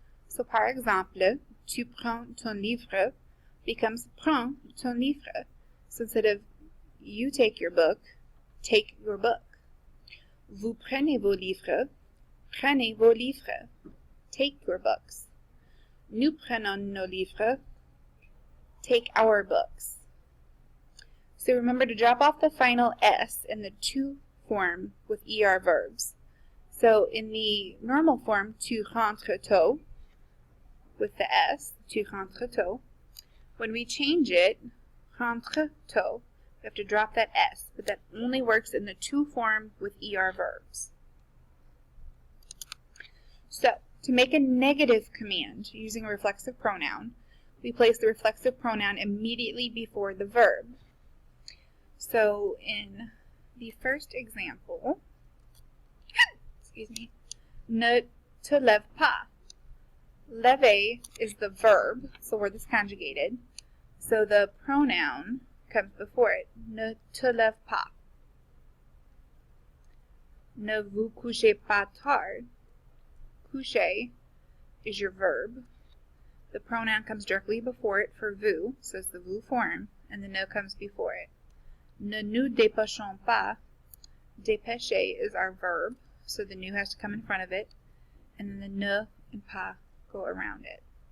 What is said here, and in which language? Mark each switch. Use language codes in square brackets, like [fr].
[fr] So par exemple, tu prends ton livre becomes prends ton livre. [en] So instead of you take your book, take your book. [fr] Vous prenez vos livres, prenez vos livres. [en] Take your books. [fr] Nous prenons nos livres, [en] take our books. So remember to drop off the final S in the tu form with ER verbs. So in the normal form, [fr] tu rentres tôt, [en] with the S, tu rentres tôt. When we change it, [fr] rentre tôt, [en] we have to drop that S, but that only works in the tu form with ER verbs. So, to make a negative command using a reflexive pronoun, we place the reflexive pronoun immediately before the verb. So, in the first example, [fr] ne te lève pas. [en] Lever is the verb, so word is conjugated. So the pronoun comes before it. [fr] Ne te lève pas. Ne vous couchez pas tard. [en] Coucher is your verb. The pronoun comes directly before it for vous, so it's the vous form, and the ne comes before it. [fr] Ne nous dépêchons pas. [en] Dépêcher is our verb, so the nous has to come in front of it, and then the ne and pas go around it.